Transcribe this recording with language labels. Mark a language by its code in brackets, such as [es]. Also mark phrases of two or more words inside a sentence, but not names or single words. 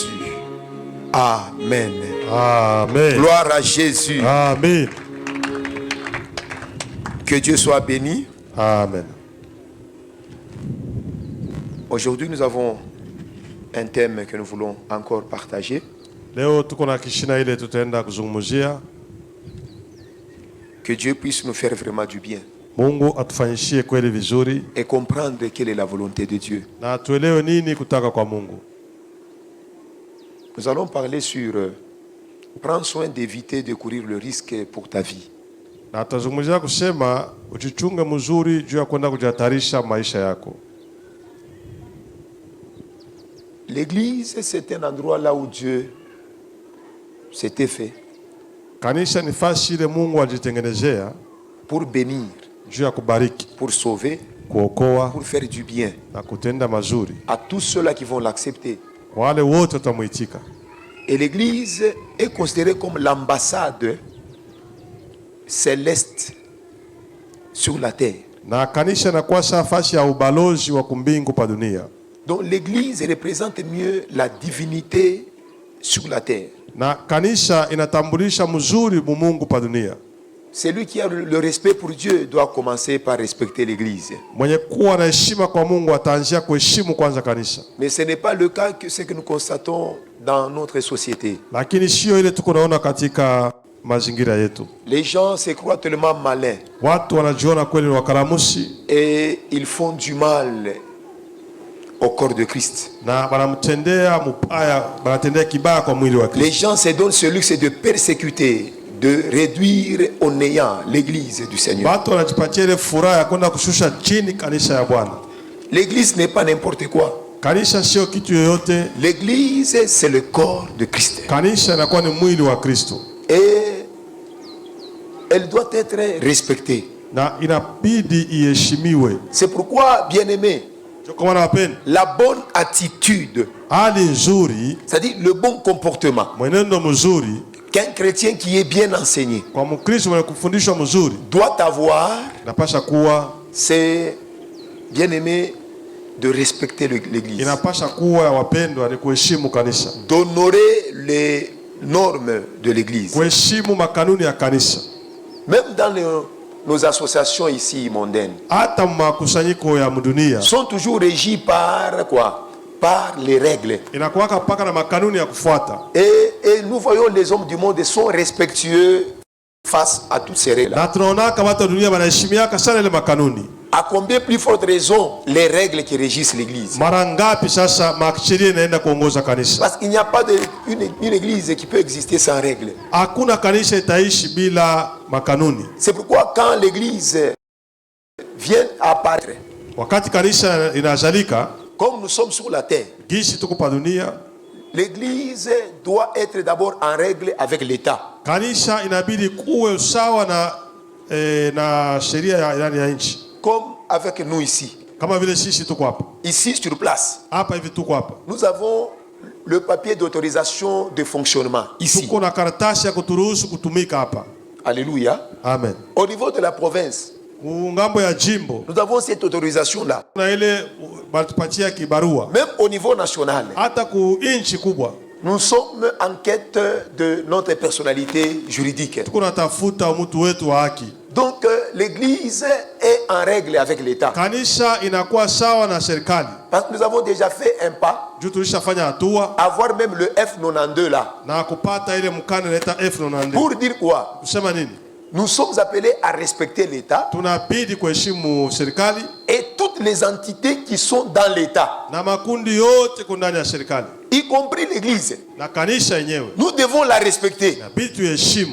[fr] Amen. Amen. Gloire à Jésus. Amen. Que Dieu soit béni. Amen. Aujourd'hui, nous avons un thème que nous voulons encore partager. [sw] Leo tuko na kishina ile tutaenda kuzungumzia. [fr] Que Dieu puisse nous faire vraiment du bien. [sw] Mungu atufanyishie kweli vizuri [fr] Et comprendre quelle est la volonté de Dieu. [sw] na tuelewe nini kutaka kwa Mungu. [fr] Nous allons parler sur prends soin d'éviter de courir le risque pour ta vie. [sw] Na tutazungumzia kusema ujichunge mzuri juu ya kwenda kujihatarisha maisha yako. [fr] L'église, c'est un endroit là où Dieu s'était fait [sw] Kanisa ni fasi ile Mungu ajitengenezea [fr] pour bénir, [sw] juu ya kubariki, [fr] pour sauver, [sw] kuokoa [fr] pour faire du bien [sw] na kutenda mazuri [fr] à tous ceux-là qui vont l'accepter. [sw] kwa wale wote watamuitika. [fr] Et l'église est considérée comme l'ambassade céleste sur la terre. [sw] Na kanisa inakuwa nafasi ya ubalozi wa kumbingu pa dunia. [fr] Donc l'église représente mieux la divinité sur la terre. [sw] Na kanisa inatambulisha mzuri Mungu pa dunia. [fr] Celui qui a le respect pour Dieu doit commencer par respecter l'église. [sw] Mwenye kuwa na heshima kwa Mungu ataanzia kuheshimu kwanza kanisa. [fr] Mais ce n'est pas le cas que ce que nous constatons dans notre société. [sw] Lakini sio ile tuko naona katika mazingira yetu. [fr] Les gens se croient tellement malins [sw] Watu wanajiona kweli wakaramusi [fr] et ils font du mal au corps de Christ. [sw] na banamtendea mupaya, banatendea kibaya kwa mwili wa [fr] Les [sw] Kristo. [fr] gens se donnent ce luxe de persécuter, de réduire au néant l'église du Seigneur. [sw] Watu wanajipatia ile furaha ya kwenda kushusha chini kanisa ya Bwana. [fr] L'église n'est pas n'importe quoi. [sw] Kanisa sio kitu yoyote. [fr] L'église, c'est le corps de Christ. [sw] Kanisa inakuwa ni mwili wa Kristo. [fr] Et elle doit être respectée. [sw] Na inabidi iheshimiwe. [fr] C'est pourquoi, bien-aimé, [sw] Kama napenda [fr] la bonne attitude, [sw] hali nzuri, [fr] c'est-à-dire le bon comportement, [sw] mwenendo mzuri [fr] qu'un chrétien qui est bien enseigné [sw] kwa Mkristo mwenye kufundishwa mzuri [fr] doit avoir, [sw] inapasha kuwa, [fr] c'est, bien-aimé, de respecter l'église, [sw] inapasha kuwa ya wapendwa ni kuheshimu kanisa, [fr] d'honorer les normes de l'église. [sw] kuheshimu makanuni ya kanisa. [fr] Même dans nos associations ici mondaines, [sw] Hata makusanyiko ya mdunia [fr] sont toujours régies par quoi? Par les règles. [sw] inakuwaka paka na makanuni ya kufuata. [fr] Et nous voyons les hommes du monde sont respectueux face à toutes ces règles. [sw] Na tunaonaka watu wa dunia wanaheshimiaka sana ile makanuni. [fr] À combien plus forte raison les règles qui régissent l'église? [sw] Mara ngapi sasa sheria inaenda kuongoza kanisa? [fr] Parce qu'il n'y a pas une église qui peut exister sans règles. [sw] Hakuna kanisa itaishi bila makanuni. [fr] C'est pourquoi quand l'église vient apparaître, [sw] Wakati kanisa inazalika, [fr] comme nous sommes sur la terre, [sw] gisi tuko pa dunia, [fr] l'église doit être d'abord en règle avec l'État. [sw] kanisa inabidi kuwe sawa na sheria ya nchi. [fr] Comme avec nous ici. [sw] Kama vile sisi tuko hapa. [fr] Ici sur place, [sw] Hapa hivi tuko hapa. [fr] nous avons le papier d'autorisation de fonctionnement. Ici. [sw] Tuko na karatasi ya kuturuhusu kutumika hapa. [fr] Alléluia. Amen. Au niveau de la province, [sw] Ngambo ya jimbo [fr] nous avons cette autorisation-là. [sw] na ile batupatia kibarua. [fr] Même au niveau national, [sw] Hata ku inchi kubwa [fr] nous sommes en quête de notre personnalité juridique. [sw] tuko natafuta mtu wetu wa haki. [fr] Donc l'église est en règle avec l'État. [sw] Kanisa inakuwa sawa na serikali. [fr] Parce que nous avons déjà fait un pas. [sw] Juu tulishafanya hatua. [fr] Avoir même le F92 là. [sw] Na kupata ile mkanda inaita F92. [fr] Pour dire quoi? [sw] Kusema nini? [fr] Nous sommes appelés à respecter l'État. [sw] Tunabidi kuheshimu serikali. [fr] Et toutes les entités qui sont dans l'État. [sw] Na makundi yote kundani ya serikali. [fr] Y compris l'église. [sw] Na kanisa yenyewe. [fr] Nous devons la respecter. [sw] Inabidi tuheshimu.